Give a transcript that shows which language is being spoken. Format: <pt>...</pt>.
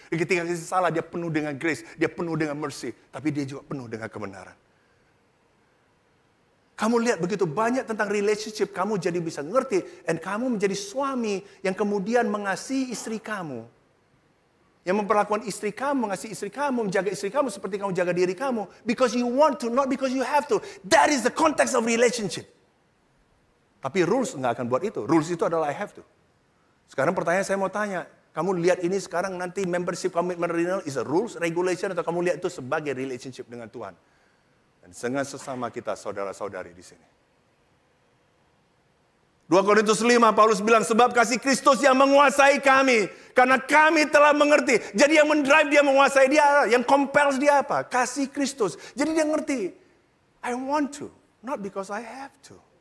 <id>Ketika kita salah, dia penuh dengan grace. Dia penuh dengan mercy. Tapi dia juga penuh dengan kebenaran. Kamu lihat begitu banyak tentang relationship. Kamu jadi bisa ngerti. Dan kamu menjadi suami yang kemudian mengasihi istri kamu. Yang memperlakukan istri kamu, mengasihi istri kamu, menjaga istri kamu seperti kamu jaga diri kamu.</id> <en>Because you want to, not because you have to. That is the context of relationship.</en> <id>Tapi rules nggak akan buat itu. Rules itu adalah</id> <en>I have to.</en> <id>Sekarang pertanyaan saya mau tanya. Kamu lihat ini sekarang nanti</id> <en>membership commitment renewal is a rules, regulation,</en> <id>atau kamu lihat itu sebagai relationship dengan Tuhan. Dan dengan sesama kita saudara-saudari di sini. 2 Korintus 5, Paulus bilang, "Sebab kasih Kristus yang menguasai kami. Karena kami telah mengerti." Jadi yang mendrive dia menguasai dia, yang compels dia apa? Kasih Kristus. Jadi dia ngerti.</id> <en>I want to, not because I have to.</en>